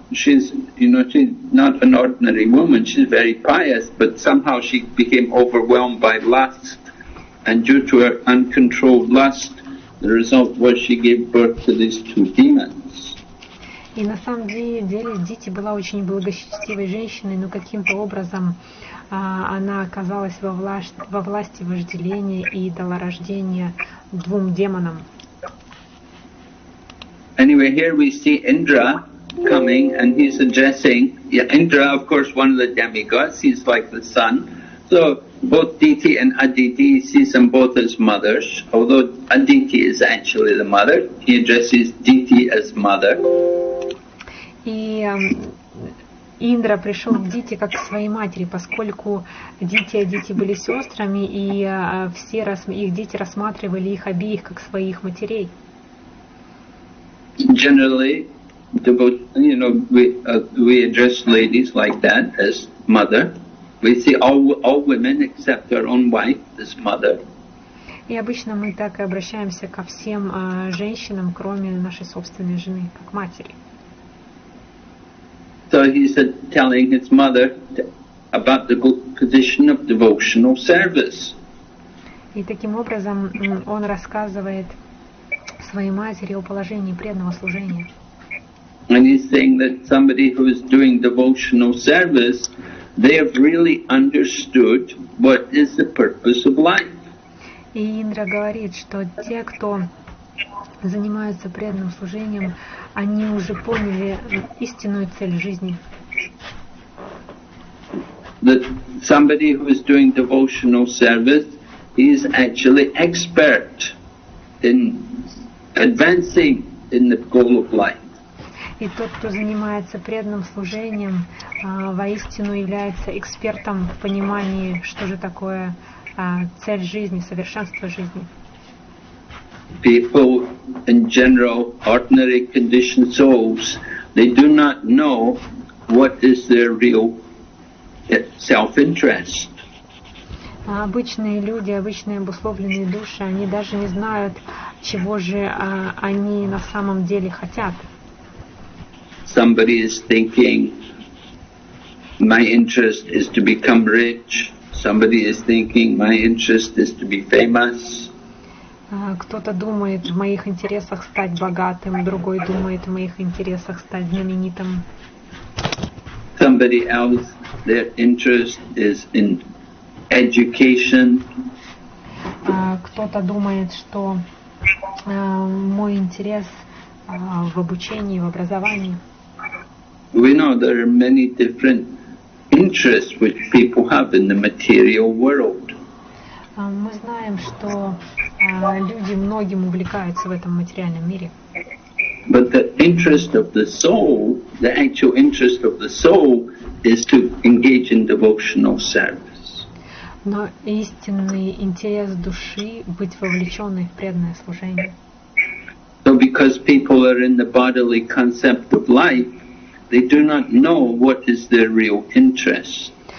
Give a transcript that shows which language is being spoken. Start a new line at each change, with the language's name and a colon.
English: She's not an ordinary woman. She's very pious, but somehow she became overwhelmed by lust, and due to her uncontrolled lust, the result was she gave birth to these two demons.
Russian: И на самом деле Дити была очень благочестивой женщиной, но каким-то образом она оказалась во власти вожделения и дала рождение двум демонам.
English: Anyway, here we see Indra coming, and he's addressing Indra, of course, one of the demigods. He's like the sun. So both Diti and Aditi sees them both as mothers, although Aditi is actually the mother. He addresses Diti as mother.
Russian: И Индра пришел к Дити как к своей матери, поскольку Дити и Адити были сестрами, и все их дети рассматривали их обеих как своих матерей.
English: Generally, we address ladies like that as mother. We see all women except our own wife as mother.
Russian: И обычно мы так и обращаемся ко всем женщинам, кроме нашей собственной жены, как матери.
English: So he's telling his mother about the position of devotional service.
Russian: И таким образом он рассказывает своей матери о положении преданного служения.
English: And he's saying that somebody who is doing devotional service they have really understood what is the purpose of life.
Russian: И Индра говорит, что те, кто занимаются преданным служением, они уже поняли истинную цель жизни.
English: That somebody who is doing devotional service is actually expert in advancing in the goal of life.
Russian: И тот, кто занимается преданным служением, воистину является экспертом в понимании, что же такое цель жизни, совершенство жизни.
English: People in general, ordinary conditioned souls, they do not know what is their real self-interest.
Russian: Обычные люди, обычные обусловленные души, они даже не знают, чего же они на самом деле хотят.
English: Somebody is thinking, my interest is to become rich. Somebody is thinking, my interest is to be famous.
Russian: Кто-то думает, в моих интересах стать богатым, другой думает, в моих интересах стать знаменитым.
English: Somebody else, their interest is in education.
Russian: Кто-то думает, что мой интерес в обучении, в образовании.
English: We know there are many different interests which people have in the material world.
Russian: Мы знаем, что люди многим увлекаются в этом материальном мире.
English: But the interest of the soul, the actual interest of the soul, is to engage in devotional service.
Russian: Но истинный интерес души быть вовлеченной в преданное служение.
English: So because people are in the bodily concept of life, they do not know what is their real interest.